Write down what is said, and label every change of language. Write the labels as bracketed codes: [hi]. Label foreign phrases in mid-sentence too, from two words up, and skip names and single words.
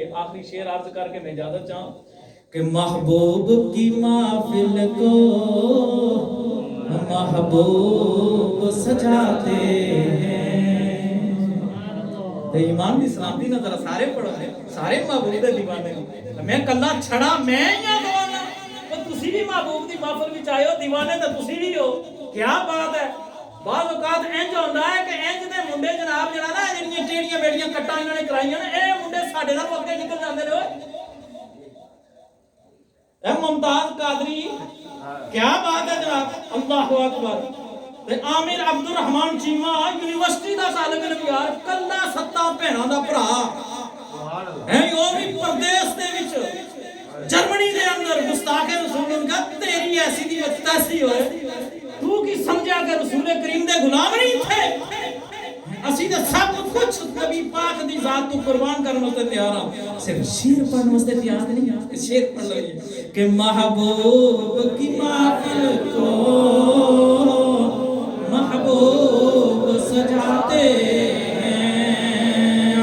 [ur] آخری شعر عرض کر کے میں اجازت چاہوں کہ محبوب کی محفل کو محبوب سجاتے ہیں. [pa] تو ایمان دی سلامتی نہ ذرا سارے پڑھو سارے محبوب دے دیوانے. میں کلا چھڑا میں یا دیوانا تو تسی بھی محبوب دی محفل وچ آئے ہو دیوانے تے تسی بھی ہو. [ur] کیا بات ہے. [pa] بعض اوقات انج ہوندا ہے کہ انج دے منڈے جناب جڑا نا جڑیاں ٹیڑیاں بیڑیاں کٹاں انہاں نے کرائیاں نا اے منڈے ساڈے نال اگے نکل جاندے نے. اے ممتاز قادری [ur] کیا بات ہے جناب. [ar] اللہ اکبر. [pa] تے عامر عبد الرحمان چیما یونیورسٹی دا طالب علم یار کلا 7 بھیناں دا بھرا ہے. او بھی پردیس دے وچ جرمنی دے اندر گستاخ رسول ان کا تیری ایسی دی تیسی ہوئے. تو کی سمجھا کہ رسول کریم دے غلام نہیں تھے. اسی تے سب کچھ نبی پاک دی ذات تو قربان کرنے واسطے تیار ہاں. صرف شعر پڑھنے واسطے تیار نہیں ہاں. شعر پڑھ لو کہ [ur] محبوب کی محفل کو محبوب سجاتے ہیں.